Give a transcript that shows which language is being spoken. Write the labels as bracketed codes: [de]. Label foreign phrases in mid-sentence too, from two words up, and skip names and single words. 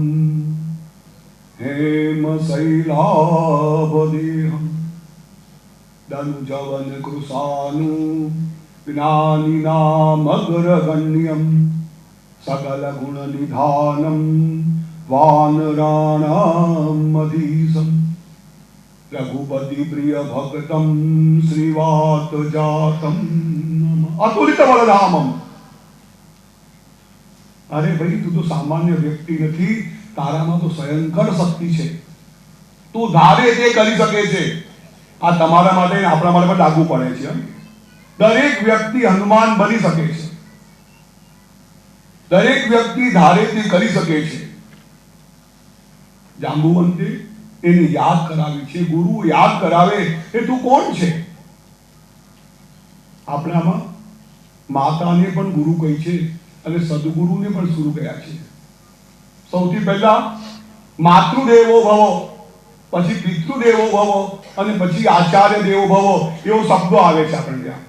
[sa] હેમ શૈલાભદેહમ દનુજવન કૃષાનુ જ્ઞાનિનામ અગ્રગણ્યમ સકલ ગુણ નિધાનમ વાનરાણામ અધીશમ रघुपति प्रिय भक्तम श्रीवात जातम अतुलित बलधामम। [hi] अरे भाई तू तो सामान्य व्यक्ति नहीं, [gu] તારામાં તો ભયંકર શક્તિ હૈ, તું ધારે તે કરી શકે છે। આ તમારા માટે ને આપણા માટે પણ લાગુ પડે છે। દરેક વ્યક્તિ હનુમાન બની શકે છે, દરેક વ્યક્તિ ધારે તે કરી શકે છે। जांबुवंते એને યાદ કરાવી છે, ગુરુ યાદ કરાવે એ તું કોણ છે? આપણામાં માતાને પણ ગુરુ કહી છે અને સદગુરુને પણ શરૂ કર્યા છે. સૌથી પહેલા [sa] માતૃદેવો ભવ, [gu] પછી [sa] પિતૃદેવો ભવ [gu] અને પછી [sa] આચાર્ય દેવો ભવ [gu] એવો શબ્દો આવે છે આપણે ત્યાં.